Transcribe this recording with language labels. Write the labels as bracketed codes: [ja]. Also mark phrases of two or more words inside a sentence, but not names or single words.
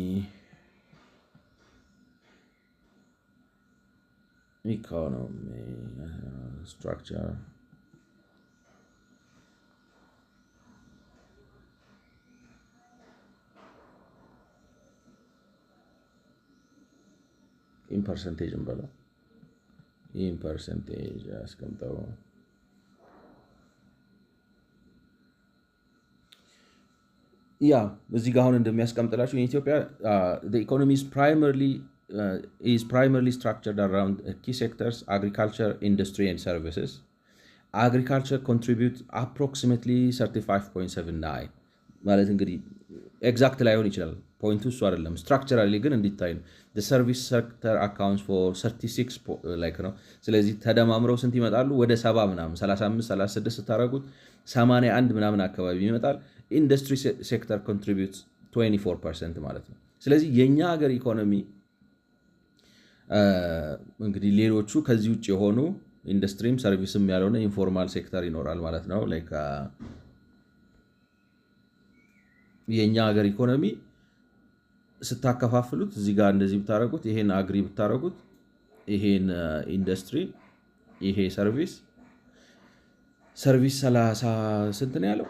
[en] structure in percentage እንበለው in percentage አስቀምጠው [am] ያ እዚህ ጋር አሁን እንደሚያስቀምጥላችሁ [en] Ethiopia economy is primarily structured around key sectors: agriculture, industry, and services. Agriculture contributes approximately 35.79 [am] ማለት እንግዲህ ኤግዛክት ላይሆን ይችላል ፖይንቱ እሱ አይደለም። ስትራክቸራሊ ግን እንዲታይ ነው። [en] the service sector accounts for 36 [am] ላይክ ነው። ስለዚህ ተደማምረው ስንት ይመጣሉ? ወደ 70 ምናምን 35 36 ስታደርጉት 81 ምናምን አካባቢ ይመጣል። [en] industry sector contributes 24% [am] ማለት ነው። ስለዚህ የኛ ሀገር ኢኮኖሚ እንግዲህ ሌሎቹ ከዚህ ውጭ የሆኑ ኢንዱስትሪም ሰርቪስም ያልሆነ [en] informal sector [am] ይኖራል ማለት ነው። ላይክ የኛ ሀገር ኢኮኖሚ ስታከፋፍሉት እዚህ ጋር እንደዚህ ብታረጉት ይሄን አግሪ ብታረጉት ይሄን ኢንዱስትሪ ይሄ ሰርቪስ 30 ስንት ነው ያለው?